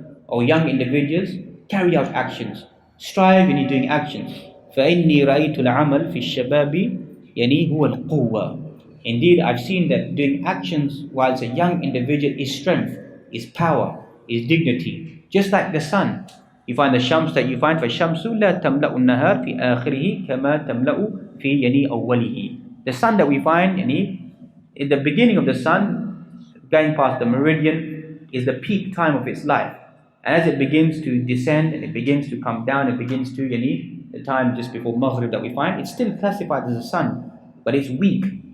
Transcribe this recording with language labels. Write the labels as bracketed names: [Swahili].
[English] O young individuals, carry out actions. Strive in doing actions. [Arabic] فَإِنِّي رَأَيْتُ الْعَمَلْ فِي الشَّبَابِ هُوَ الْقُوَّةِ. [English] Indeed, I've seen that doing actions whilst a young individual is strength, is power, is dignity. Just like the sun. You find the shams that you find, [Arabic] فَالشَّمْسُ لَا تَمْلَأُ النَّهَارِ فِي آخِرِهِ كَمَا تَمْلَأُ فِي أَوَّلِهِ. [English] The sun that we find, in the beginning of the sun, going past the meridian, is the peak time of its life. And as it begins to descend and it begins to come down, it begins to, the time just before Maghrib that we find, it's still classified as the sun, but it's weak.